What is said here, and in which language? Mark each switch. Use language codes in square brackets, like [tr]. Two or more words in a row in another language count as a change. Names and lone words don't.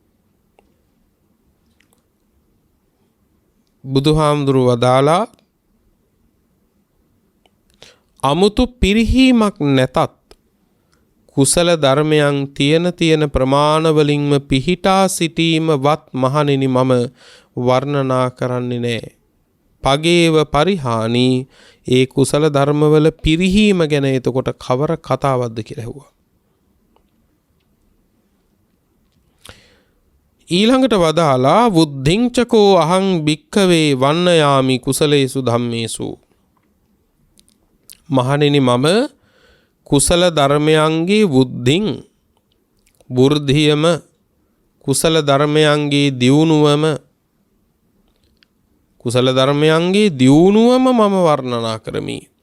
[si] බුදුහාමුදුරුව වදාලා අමුතු පිරිහීමක් නැතත් කුසල ධර්මයන් තියෙන ප්‍රමාණවලින්ම පිහිටා සිටීමවත් මහණෙනි මම වර්ණනා කරන්නේ නැහැ. [pi] පගේව පරිහානි [si] ඒ කුසල ධර්මවල පිරිහීම ගැන එතකොට කවර කතාවක්ද කියලා ඇහුවා. ඊළඟට වදාලා [pi] බුද්ධිංචකෝ අහං භික්ඛවේ වන්නයාමි කුසලේසු ධම්මේසු. [si] මහණෙනි මම කුසල ධර්මයන්ගේ බුද්ධින් වෘද්ධියම කුසල ධර්මයන්ගේ දියුණුවම මම වර්ණනා කරමි.